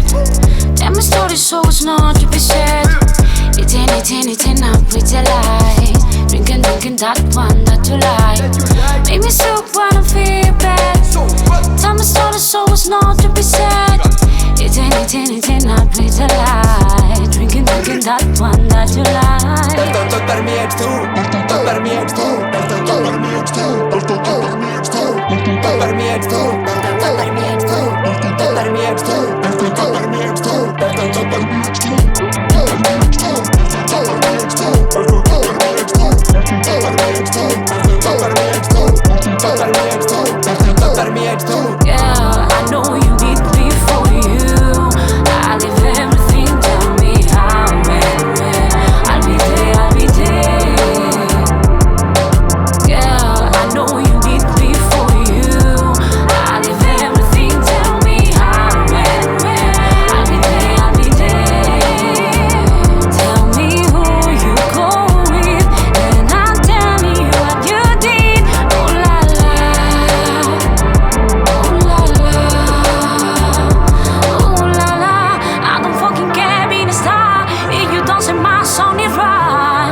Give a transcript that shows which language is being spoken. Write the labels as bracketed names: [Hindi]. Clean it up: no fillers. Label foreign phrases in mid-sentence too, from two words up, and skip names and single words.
[English] Tell me stories so it's not to be said. Eating up with your light. Drinking that one that you like. Make me soup when I feel bad. Tell me stories so it's not to be said. Eating up with your light. Drinking that one that you like. [Catalan] Tot per mi ets tu, tot per mi ets tu, tot per mi ets tu, tot per mi ets tu, tot per mi ets tu, tot per mi ets tu, tot per mi ets tu, tot per mi ets tu, tot per mi ets tu. [English] Girl, I know you need me for you. I leave everything, tell me how and where. I'll be there, I'll be there. Girl, I know you need me for you. I leave everything, tell me how and where. I'll be there, I'll be there. Tell me who you go with, and I'll tell you what you did. Oh la la, oh la la, oh la la. I don't fucking care being a star if you don't sing my song it right.